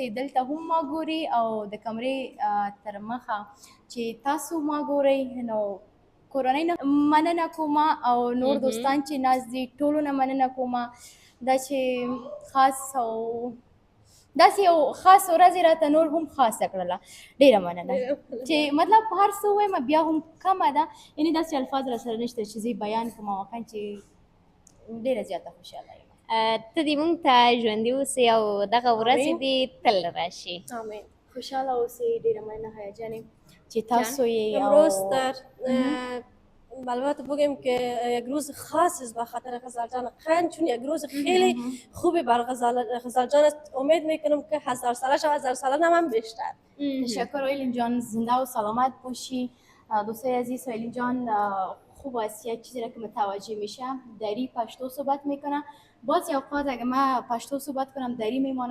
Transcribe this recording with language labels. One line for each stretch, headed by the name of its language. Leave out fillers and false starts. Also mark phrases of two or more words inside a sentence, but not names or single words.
Pashto: دلته هم ما ګوري او د کمرې تر مخه چې تاسو ما ګورئ نو کورنۍ نه مننه کوم او نور دوستان چې ناست دي ټولو نه مننه کوم دا چې خاص او داسې یو خاص ورځ یې راته نور هم خاصه کړله ډېره مننه چې مطلب هر څه ووایم بیا هم کمه ده یعنې داسې الفاظ را سره نشته چې زه بیان کړم واقعا چې ډېره زیاته خوشحاله یم ته دې موږ ته ژوندي اوسې او دغه ورځې دې تل راشي آمین خوشحاله اوسئ ډېره مننه حیا جانې چې تاسو یې
Persian: امروز در البته بگیم که یک روز خاص است به خاطر غزال جان خان چون یک روز خیلی خوبی بر غزال جان است امید میکنم که 1000 سالش و 1000 ساله هم بیشتر تشکر ایلین جان زنده و سلامت باشی دوستای عزیز ایلین جان خوب است یک چیزی را که متوجه میشه دری پشتو صحبت میکنه بعضی اوقات اگه من پشتو صحبت کنم دری میمانه